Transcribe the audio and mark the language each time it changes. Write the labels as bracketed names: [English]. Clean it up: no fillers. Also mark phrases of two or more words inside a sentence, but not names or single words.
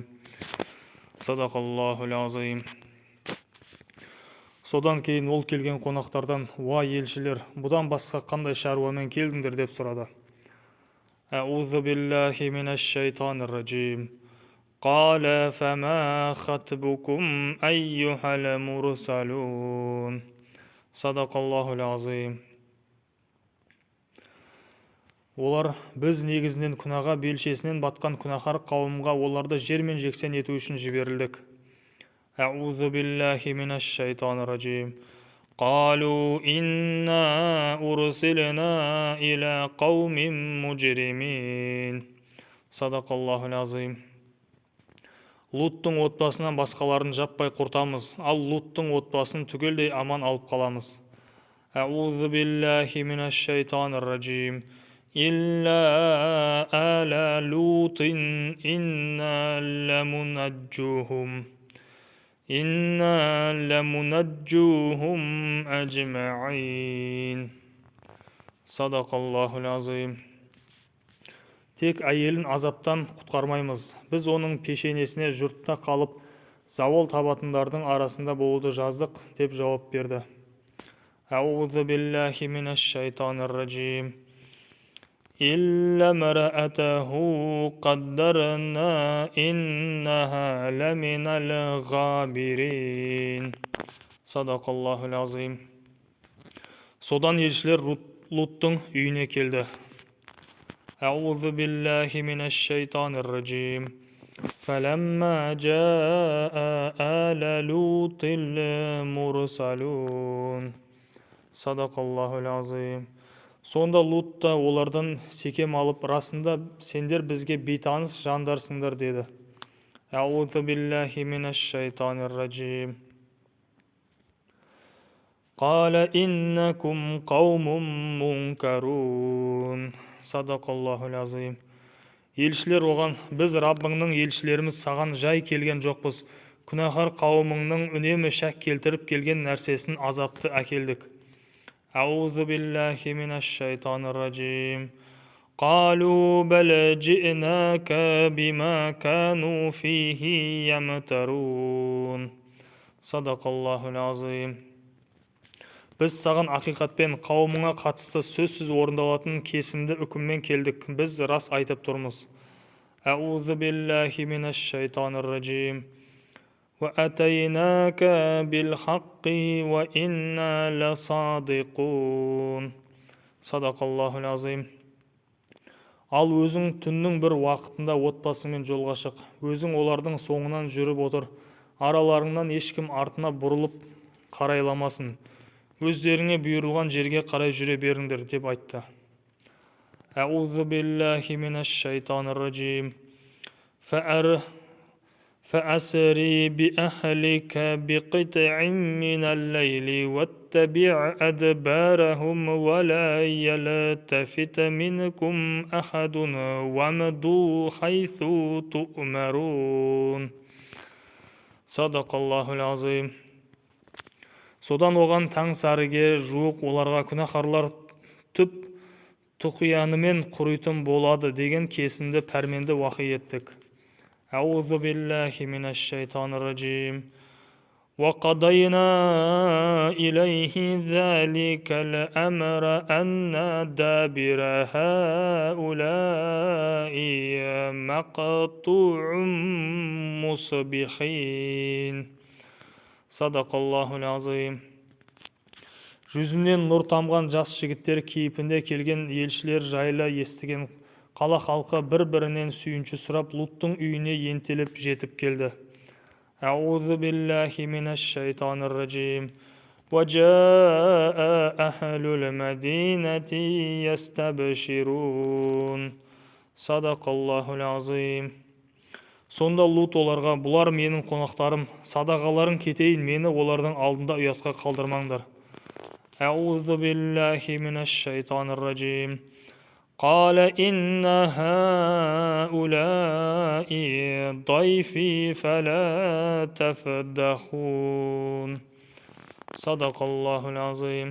[Arabic] صدق الله العظيم. [Kazakh] Содан кейін ол келген қонақтардан, уа елшілер, бұдан басқа қандай шаруамен келдіңдер деп сұрады. [Arabic] أعوذ بالله من الشيطان الرجيم. قال فما خطبكم أيها المرسلون. صدق الله العظيم. [Kazakh] Олар біз негізінен күнәға белшесінен батқан күнәһар қауымға оларды жермен жексен ету үшін жіберілдік. [Arabic] أعوذ بالله من الشيطان الرجيم. قالوا إنا أرسلنا إلى قوم مجرمين. صدق الله العظيم. [Kazakh] Луттың отбасынан басқаларын жаппай құртамыз, ал Луттың отбасын түгелдей аман алып қаламыз. [Arabic] أعوذ بالله من الشيطان الرجيم. إلا آل لوط إنا لمنجوهم أجمعين. صدق الله العظيم. [Kazakh] Тек әйелін азаптан құтқармаймыз. Біз оның пешенесіне жұртта қалып, зауал табатындардың арасында болуды жаздық деп жауап берді. [Arabic] أعوذ بالله من الشيطان الرجيم. إلا امرأته قدرنا إنها لمن الغابرين. صدق الله العظيم. [Kazakh] Содан елшілер Луттың үйіне келді. [Arabic] أعوذ بالله من الشيطان الرجيم فلما جاء آل لوط المرسلون صدق الله العظيم. [Kazakh] Сонда Лут та олардан секем алып, расында сендер бізге бейтаныс жандарсыңдар деді. [Arabic] أعوذ بالله من الشيطان الرجيم. قال إنكم قوم منكرون. صدق الله العظيم. [Kazakh] Елшілер оған: біз Раббыңның елшілеріміз, саған жай келген жоқпыз. Күнәһар қауымыңның үнемі шәк келтіріп келген нәрсесін азапты әкелдік. [Arabic] أعوذ بالله من الشيطان الرجيم. قالوا بل جئناك بما كانوا فيه يمترون صدق الله العظيم. [Kazakh] Біз саған ақиқатпен қауымыңа қатысты сөзсіз орындалатын кесімді үкіммен келдік. Біз рас айтып тұрмыз. [Arabic] أعوذ بالله من الشيطان الرجيم. وأتيناك بالحق وإنا لصادقون. صدق الله العظيم. [Kazakh] Ал өзің түннің бір уақытында отбасыңмен жолға шық. Өзің олардың соңынан жүріп отыр. Араларыңнан ешкім артына бұрылып қарайламасын. Өздеріңе бұйырылған жерге қарай жүре беріңдер деп айтты. [Arabic] أعوذ بالله من الشيطان الرجيم. فأسري بأهلك بقطع من الليل واتبع أدبارهم ولا يلتفت منكم أحد وامضوا حيث تؤمرون صدق الله العظيم. [Kazakh] Содан оған таң сәріге жуық оларға күнәһарлар түп тұқиянымен құрийтын болады деген кесімді пәрменді уақи еттік. [Arabic] أعوذ بالله من الشيطان الرجيم. وقضينا إليه ذلك الأمر أن دابر هؤلاء مقطوع مصبحين صدق الله العظيم. [Kazakh] Жүзінен нұр тамған жас жігіттер кейпінде келген елшілер жайлы естіген қала халқы бір-бірінен сүйінші сұрап Луттың үйіне ентелеп жетіп келді. [Arabic] أعوذ بالله من الشيطان الرجيم. وجاء أهل المدينة يستبشرون. صدق الله العظيم. [Kazakh] Сонда Лут оларға: бұлар менің қонақтарым, садағаларың кетейін, мені олардың алдында ұятқа қалдырмаңдар. [Arabic] أعوذ بالله من الشيطان الرجيم. قال إن هؤلاء ضيفي فلا تفضحون صدق الله العظيم.